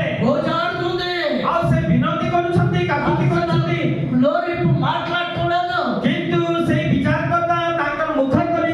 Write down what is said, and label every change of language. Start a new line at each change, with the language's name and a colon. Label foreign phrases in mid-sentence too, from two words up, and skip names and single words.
Telugu: గోజాడుతుంది.
Odia: ଆଉ ସେ ବିନତି କରୁଛନ୍ତି କାକୁତି କରୁଛନ୍ତି
Telugu: నోరిప్పు మాట్లాడటం లేదు.
Odia: କିନ୍ତୁ ସେଇ ବିଚାରକର୍ତ୍ତା ତାଙ୍କର ମୁଖ